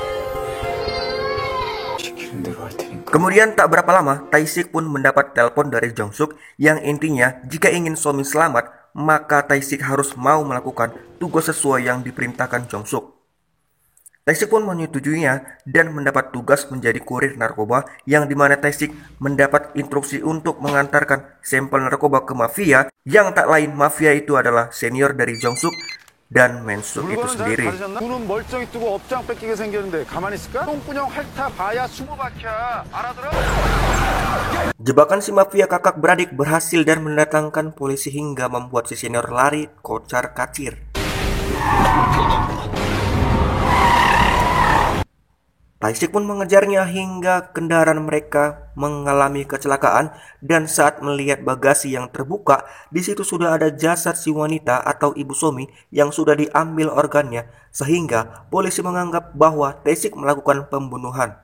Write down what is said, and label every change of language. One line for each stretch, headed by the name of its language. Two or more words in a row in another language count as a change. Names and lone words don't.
Indonesian: Kemudian tak berapa lama, Taisik pun mendapat telepon dari Jengsuk yang intinya jika ingin Somi selamat, maka Taisik harus mau melakukan tugas sesuai yang diperintahkan Jengsuk. Taisik pun menyetujuinya dan mendapat tugas menjadi kurir narkoba, yang dimana Taisik mendapat instruksi untuk mengantarkan sampel narkoba ke mafia, yang tak lain mafia itu adalah senior dari Jengsuk dan Mensuk itu sendiri.
Korean: 눈은 멀쩡히 뜨고 업장 뺏기게 생겼는데 가만히 있을까? 똥구녕 핥아 봐야 20바퀴야. 알아들어?
Indonesian: Jebakan si mafia kakak beradik berhasil dan mendatangkan polisi hingga membuat si senior lari kocar kacir. Tae-sik pun mengejarnya hingga kendaraan mereka mengalami kecelakaan, dan saat melihat bagasi yang terbuka, di situ sudah ada jasad si wanita atau ibu Somi yang sudah diambil organnya, sehingga polisi menganggap bahwa Tae-sik melakukan pembunuhan.